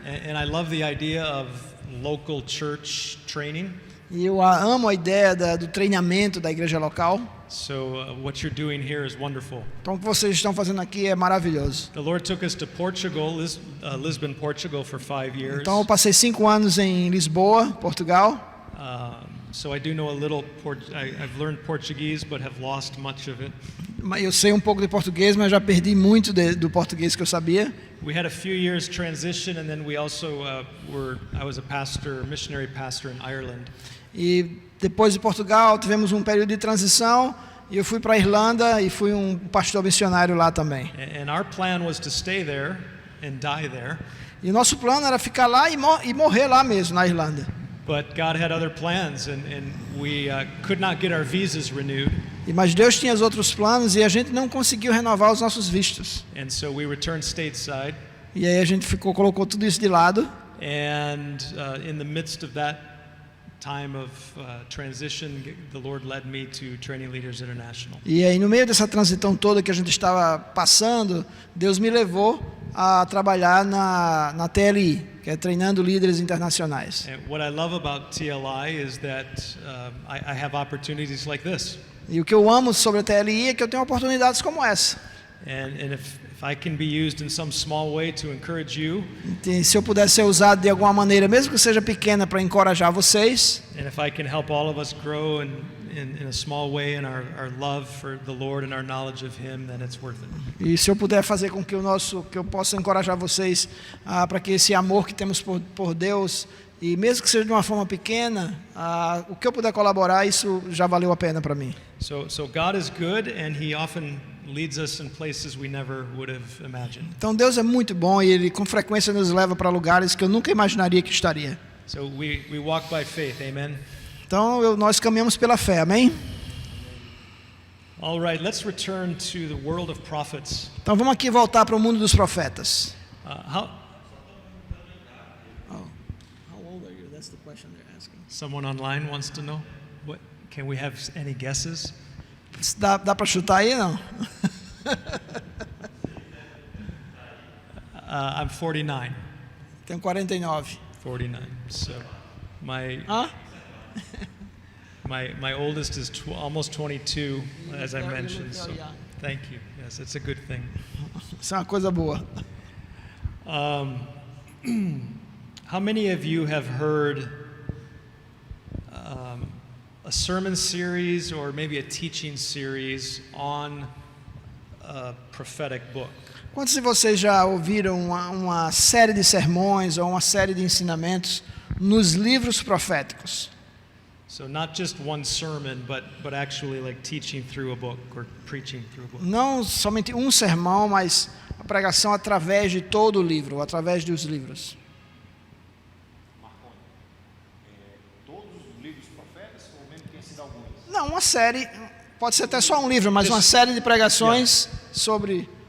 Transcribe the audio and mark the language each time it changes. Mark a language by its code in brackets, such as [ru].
[en] And I love the idea of local church training. [pt] E eu amo a ideia do treinamento da igreja local. [en] So what you're doing here is wonderful. [pt] Então o que vocês estão fazendo aqui é maravilhoso. [en] The Lord took us to Portugal, Lisbon, Portugal, for 5 years. [pt] Então eu passei 5 anos em Lisboa, Portugal. [en] So I do know a little. I've learned Portuguese, but have lost much of it. [pt] eu sei um pouco de português, mas já perdi muito do português que eu sabia. [en] We had a few years transition, and then we also I was a missionary pastor in Ireland. [pt] E depois de Portugal tivemos um período de transição e eu fui para a Irlanda e fui um pastor missionário lá também. [en] And our plan was to stay there and die there. [pt] E o nosso plano era ficar lá e morrer lá mesmo, na Irlanda. [en] But God had other plans, and we could not get our visas renewed. [pt] Mas Deus tinha os outros planos e a gente não conseguiu renovar os nossos vistos. [en] And so we returned stateside. [pt] E aí a gente colocou tudo isso de lado. [en] And in the midst of that time of transition, the Lord led me to Training Leaders International. [pt] E aí no meio dessa transição toda que a gente estava passando, Deus me levou a trabalhar na TLI, que é Treinando Líderes Internacionais. [en] And what I love about TLI is that I have opportunities like this. [pt] E o que eu amo sobre a TLI é que eu tenho oportunidades como essa. [en] And if I can be used in some small way to encourage you, [pt] E se eu puder ser usado de alguma maneira, mesmo que seja pequena, para encorajar vocês, [en] and if I can help all of us grow in a small way in our love for the Lord and our knowledge of Him, then it's worth it. [pt] e se eu puder fazer com que eu possa encorajar vocês para que esse amor que temos por Deus, e mesmo que seja de uma forma pequena, o que eu puder colaborar, isso já valeu a pena para mim. [en] So God is good, and He often leads us in places we never would have imagined. [pt] Então Deus é muito bom e Ele com frequência nos leva para lugares que eu nunca imaginaria que estaria. [en] So we walk by faith, amen? [pt] Então nós caminhamos pela fé, amém? [en] All right, let's return to the world of prophets. [pt] Então vamos aqui voltar para o mundo dos profetas. [en] How old are you? That's the question they're asking. someone online wants to know. What can we have any guesses? [pt] Dá para chutar aí, não? [en] I'm 49. [pt] Tenho 49. [en] 49. So my Hã? my oldest is almost 22, as I You look mentioned. So very young. thank you. Yes, it's a good thing. [pt] Isso é uma coisa boa. [en] How many of you have heard a sermon series or maybe a teaching series on a prophetic book? [pt] Quantos de vocês já ouviram uma série de sermões ou uma série de ensinamentos nos livros proféticos? [en] So not just one sermon, but actually like teaching through a book or preaching through a book. [pt] Não somente um sermão, mas a pregação através de todo o livro, através dos livros. Não, uma série, pode ser até só um livro, mas uma série de pregações sobre...